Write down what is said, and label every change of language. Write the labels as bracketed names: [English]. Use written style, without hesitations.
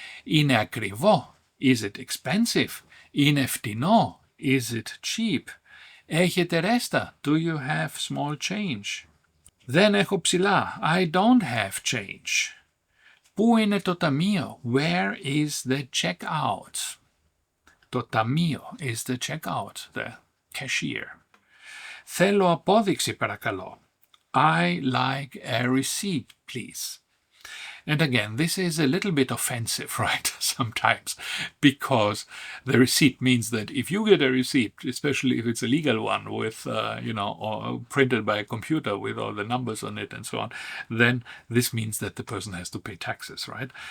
[Greek] Είναι ακριβό, [English] is it expensive? [Greek] Είναι φτηνό, [English] is it cheap? [Greek] Έχετε ρέστα, [English] do you have small change? [Greek] Δεν έχω ψηλά. [English] I don't have change. [Greek] Πού είναι το ταμείο? [English] Where is the checkout? Το ταμείο is the checkout, the cashier. [Greek] Θέλω απόδειξη παρακαλώ. [English] I like a receipt, please. And again, this is a little bit offensive, right? Sometimes, because the receipt means that if you get a receipt, especially if it's a legal one with, or printed by a computer with all the numbers on it and so on, then this means that the person has to pay taxes, right?